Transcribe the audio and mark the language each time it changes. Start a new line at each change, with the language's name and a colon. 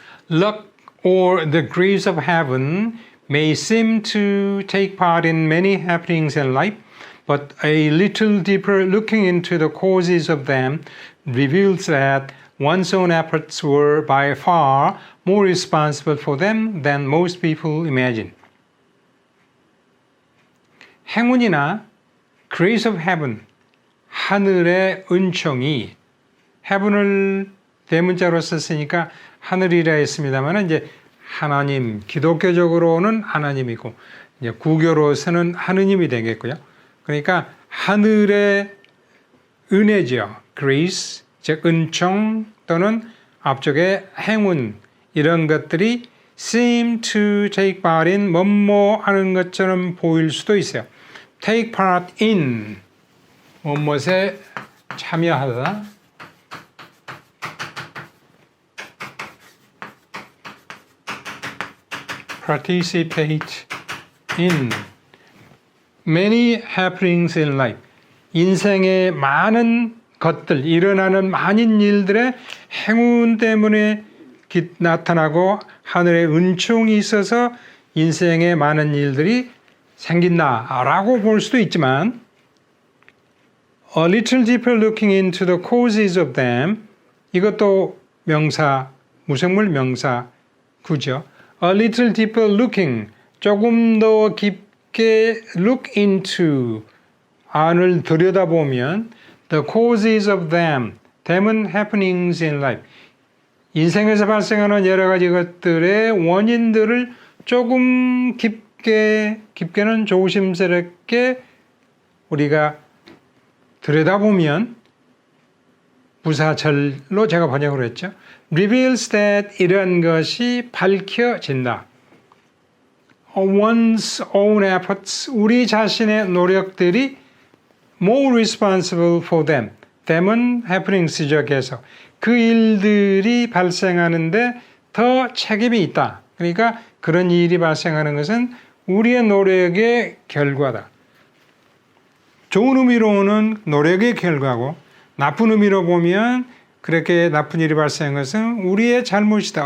English: Luck or the grace of heaven may seem to take part in many happenings in life, but a little deeper looking into the causes of them reveals that one's own efforts were by far more responsible for them than most people imagine.
Korean: 행운이나
English: grace of heaven,
Korean: 하늘의 은총이 heaven을 대문자로 썼으니까 하늘이라 했습니다만 이제 하나님, 기독교적으로는 하나님이고 이제 구교로서는 하느님이 되겠고요. 그러니까 하늘의 은혜죠. grace, 즉 은총 또는 앞쪽에 행운 이런 것들이
English: seem to take part in
Korean: 뭐뭐 하는 것처럼 보일 수도 있어요.
English: take part in
Korean: 무엇에 참여하다
English: participate in many happenings in life.
Korean: 인생의 많은 것들, 일어나는 많은 일들의 행운 때문에 나타나고 하늘의 은총이 있어서 인생의 많은 일들이 생긴다라고 볼 수도 있지만
English: A little deeper looking into the causes of them
Korean: 이것도 명사, 무생물 명사 구죠.
English: A little deeper looking
Korean: 조금 더 깊게
English: look into
Korean: 안을 들여다보면
English: the causes of them
Korean: them은
English: happenings in life
Korean: 인생에서 발생하는 여러 가지 것들의 원인들을 조금 깊게는 조심스럽게 우리가 들여다보면 부사절로 제가 번역을 했죠.
English: reveals that
Korean: 이런 것이 밝혀진다.
English: one's own efforts
Korean: 우리 자신의 노력들이
English: more responsible for them.
Korean: them은 happenings죠. 계속 그 일들이 발생하는데 더 책임이 있다. 그러니까 그런 일이 발생하는 것은 우리의 노력의 결과다. 좋은 의미로는 노력의 결과고 나쁜 의미로 보면 그렇게 나쁜 일이 발생한 것은 우리의 잘못이다.